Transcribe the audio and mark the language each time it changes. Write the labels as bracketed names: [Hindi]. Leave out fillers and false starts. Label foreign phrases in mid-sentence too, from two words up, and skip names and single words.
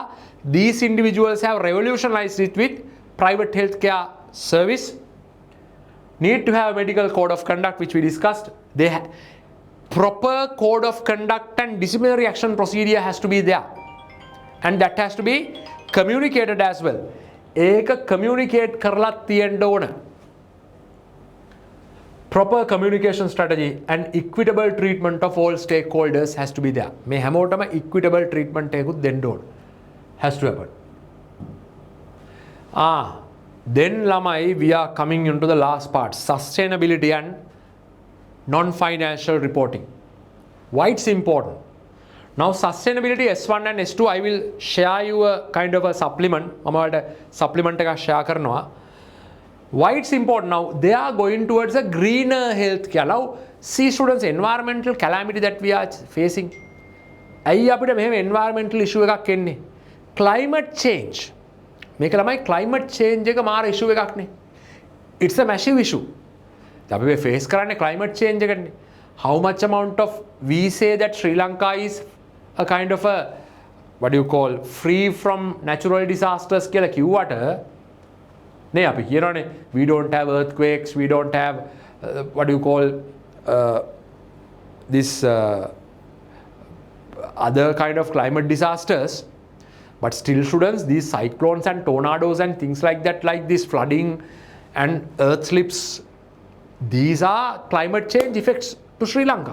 [English] These individuals have revolutionized it with private healthcare service. Need to have a medical code of conduct, which we discussed. Proper code of conduct and disciplinary action procedure has to be there, and that has to be communicated as well. [Sinhala] Eka communicate karla තියෙන්න ඕන. [English] Proper communication strategy and equitable treatment of all stakeholders has to be there. [Sinhala] මේ හැමෝටම [English] equitable treatment [Sinhala] එකකුත් දෙන්න ඕන. [English] Has to happen. Then lamai, we are coming into the last part, sustainability and non-financial reporting. Why it's important? Now sustainability S1 and S2, I will share you a kind of a supplement. Supplement share karnawa. Why it's important? Now they are going towards a greener healthcare. Now see students, environmental calamity that we are facing. [Sinhala] ඇයි අපිට මෙහෙම [English] environmental issue [Sinhala] එකක් එන්නේ. [English] Climate change. [Sinhala] මේක ළමයි [English] climate change [Sinhala] එක මාර issue එකක් නේ. [English] It's a massive issue. [Sinhala] අපි මේ face කරන්නේ [English] climate change [Sinhala] එකනේ. [English] How much amount of we say that Sri Lanka is a kind of a what do you call free from natural disasters [Sinhala] කියලා කිව්වට නේ අපි කියනවානේ [English] we don't have earthquakes, we don't have what do you call this other kind of climate disasters. But still students, these cyclones and tornadoes and things like that, like this flooding and earth slips, these are climate change effects to Sri Lanka.